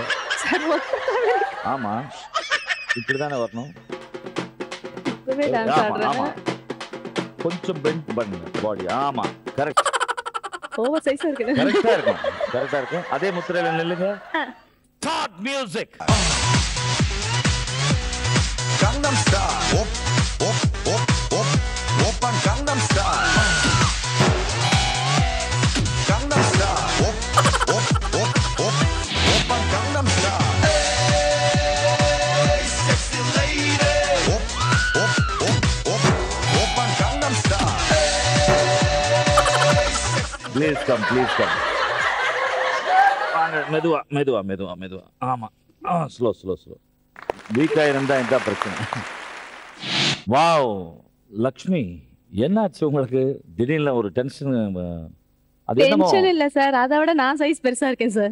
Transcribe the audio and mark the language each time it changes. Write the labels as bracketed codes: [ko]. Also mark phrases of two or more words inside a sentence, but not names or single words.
[ta] ஆமா, இப்படிதானே வரணும். ஆமா, கொஞ்சம் பெண்ட் பண்ணுங்க பாடி. ஆமா, கரெக்ட். [en] over size [ta] இருக்கு. கரெக்டா இருக்கும், கரெக்டா இருக்கும். அதே முத்திரையில நில்லுங்க. [en] start music. Gangnam Style. Op, op, op, op, open Gangnam Style. Gangnam Style. Op, op, op, op, open Gangnam Style. Hey, sexy lady. Op, op, op, op, open Gangnam Style. Please come, please come. [ta] மெதுவா மெதுவா மெதுவா மெதுவா. ஆமா, [en] slow slow slow. [ta] வீக்கா இருந்தா இந்த பிரச்சனை. வாவ், லக்ஷ்மி என்னாச்சு உங்களுக்கு? திடீர்னு ஒரு டென்ஷன். அது என்னமோ டென்ஷன் இல்ல சார், அதை விட நான் சைஸ் பெருசா இருக்கேன் சார்.